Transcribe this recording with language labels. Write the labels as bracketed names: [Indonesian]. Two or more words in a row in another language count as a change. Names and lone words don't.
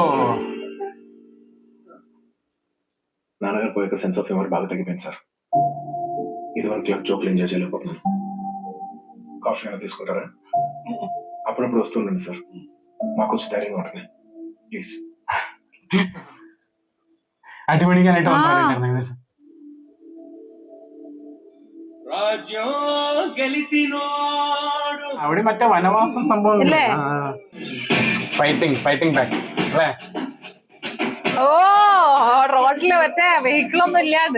[Telugu] నాన్నగారు పోయాక [English] sense of humour [Telugu] బాగా తగ్గిపోయింది సార్. ఇదివరకు క్లబ్ జోకులు ఎంజాయ్ చేయలేకపోతున్నాను. కాఫీ అయినా తీసుకుంటారా? అప్పుడప్పుడు వస్తుండండి సార్, మాకు కొంచెం ధైర్యంగా ఉంటుంది ప్లీజ్. అటువడిగా నెట్ అవుతారు. [Malayalam] അവിടെ മറ്റേ വനവാസം സംഭവം ഇല്ലേ? [English] fighting back [Malayalam] അല്ലേ? ഓ റോഡില് മറ്റേ വെഹിക്കിളൊന്നും ഇല്ലാതെ